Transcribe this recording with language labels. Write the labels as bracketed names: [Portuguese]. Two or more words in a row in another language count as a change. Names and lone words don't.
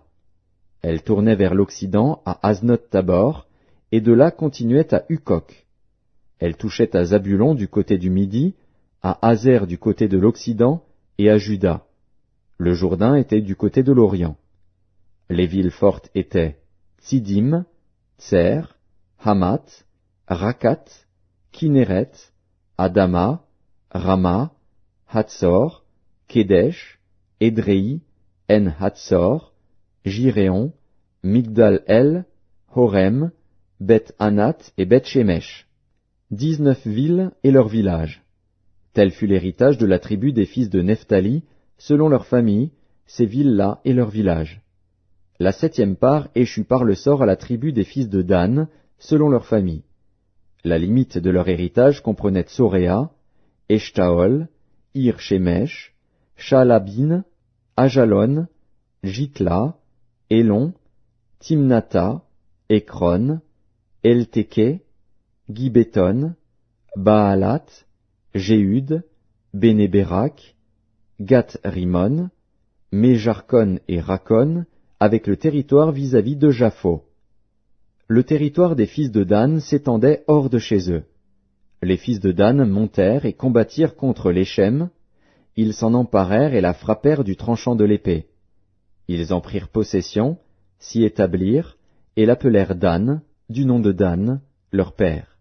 [French] Elle tournait vers l'occident à Aznot-Tabor, et de là continuait à Hukok. Elle touchait à Zabulon du côté du Midi, à Azer du côté de l'Occident et à Juda. Le Jourdain était du côté de l'Orient. Les villes fortes étaient Tsidim, Tser, Hamat, Rakat, Kinéret, Adama, Rama, Hatzor, Kedesh, Édréi, En-Hatzor, Jiréon, Migdal-El, Horem, Beth-Anat et Beth-Shemesh. 19 villes et leurs villages. Tel fut l'héritage de la tribu des fils de Nephtali, selon leur famille, ces villes-là et leurs villages. La septième part échut par le sort à la tribu des fils de Dan, selon leur famille. La limite de leur héritage comprenait Tsoréa, Eshtaol, Ir-Shemesh, Shalabin, Ajalon, Jitla, Elon, Timnatha, Ekron, Eltéké, Gibéton, Baalat, Jéhud, Bénéberak, Gath-Rimon, Méjarkon et Rakon, avec le territoire vis-à-vis de Japho. Le territoire des fils de Dan s'étendait hors de chez eux. Les fils de Dan montèrent et combattirent contre l'Échem. Ils s'en emparèrent et la frappèrent du tranchant de l'épée. Ils en prirent possession, s'y établirent, et l'appelèrent Dan, du nom de Dan, leur père.